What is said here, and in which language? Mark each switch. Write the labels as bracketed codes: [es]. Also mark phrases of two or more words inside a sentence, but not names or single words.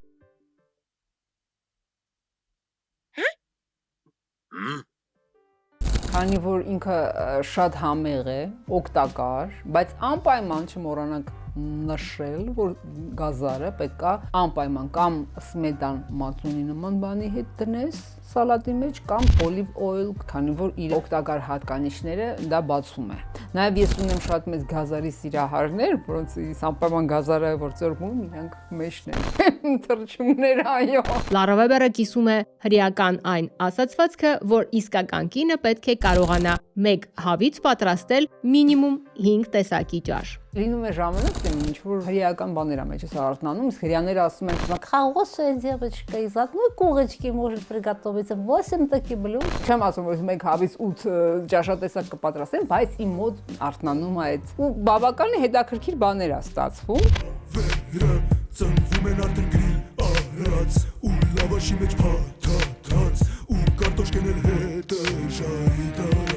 [hy] Քանի որ ինքը շատ համեղ է, օգտակար, բայց անպայման չմոռանանք նշել, որ գազարը պետք է անպայման կամ սմետան մածունի նման բանի հետ դնես սալատի մեջ կամ [en] olive oil, [hy] քանի որ իր օգտակար հատկանիշները դա բացում է։ Նաև ես ունեմ շատ մեծ գազարի սիրահարներ, որոնց անպայման գազարը որ ծորվում, իրանք մեջն են թրջումներ, այո։ Լարա Վեբերը կիսում է հրեական այն ասացվածքը, որ իսկական կինը պետք է կարողանա մեկ հավից պատրաստել մինիմում 5 տեսակի ճաշ։ Լինում է ժամանակ, թե ինչ որ հրեական բաներ է մեջ արթնանում, իսկ հрьяները ասում են, [ru] «Хорошая девочка, из одной курочки может приготовиться 8 таких блюд»։ [hy] Չեմ ասում, որ մեկ հավից 8 ճաշատեսակ կպատրաստեն, բայց իմ մոտ արթնանում է այդ։ Ու բավական հետաքրքիր բաներ է ստացվում։ Վերը ծնվում են արդեն գրիլ արած, ու լավաշի մեջ փաթաթած, ու կարտոշկեն էլ հետը ժայի տարած։